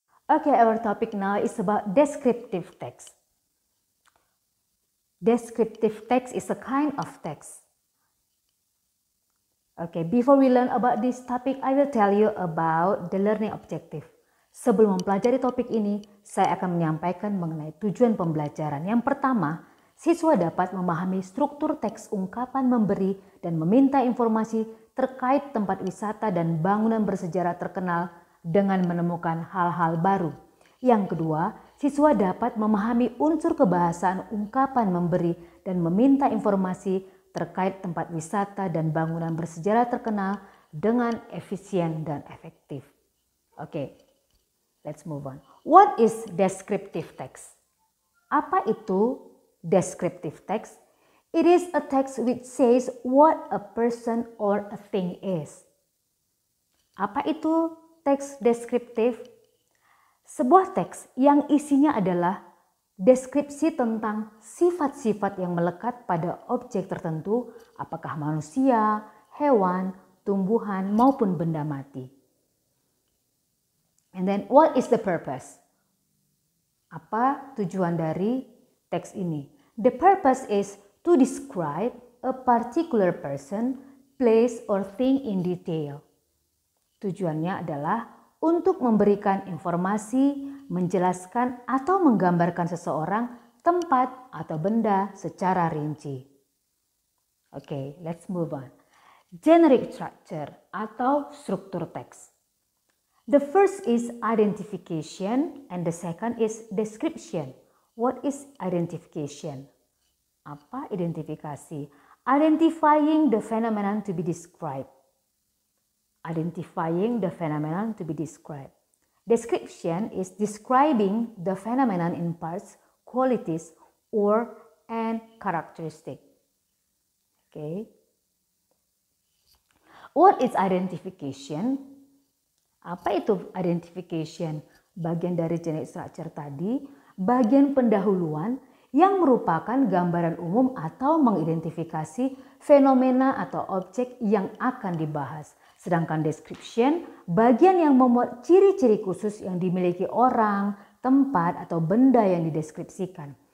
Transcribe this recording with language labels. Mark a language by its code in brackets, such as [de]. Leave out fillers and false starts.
[en] Okay, our topic now is about descriptive text. Descriptive text is a kind of text. Okay, before we learn about this topic, I will tell you about the learning objective. [id] Sebelum mempelajari topik ini, saya akan menyampaikan mengenai tujuan pembelajaran. Yang pertama, siswa dapat memahami struktur teks ungkapan memberi dan meminta informasi terkait tempat wisata dan bangunan bersejarah terkenal dengan menemukan hal-hal baru. Yang kedua, siswa dapat memahami unsur kebahasaan ungkapan memberi dan meminta informasi terkait tempat wisata dan bangunan bersejarah terkenal dengan efisien dan efektif. [en] Oke, let's move on. What is descriptive text? [id] Apa itu descriptive text? [en] It is a text which says what a person or a thing is. [id] Apa itu teks deskriptif? Sebuah teks yang isinya adalah deskripsi tentang sifat-sifat yang melekat pada objek tertentu, apakah manusia, hewan, tumbuhan, maupun benda mati. [en] And then what is the purpose? [id] Apa tujuan dari teks ini? [en] The purpose is to describe a particular person, place, or thing in detail. [id] Tujuannya adalah untuk memberikan informasi, menjelaskan atau menggambarkan seseorang, tempat atau benda secara rinci. [en] Okay, let's move on. Generic structure [id] atau struktur teks. [en] The first is identification and the second is description. What is identification? [id] Apa identifikasi? [en] Identifying the phenomenon to be described. Identifying the phenomenon to be described. Description is describing the phenomenon in parts, qualities, or and characteristic. Okay. What is identification? [id] Apa itu identification? Bagian dari generic structure tadi, bagian pendahuluan yang merupakan gambaran umum atau mengidentifikasi fenomena atau objek yang akan dibahas. Sedangkan description, bagian yang memuat ciri-ciri khusus yang dimiliki orang, tempat, atau benda yang dideskripsikan.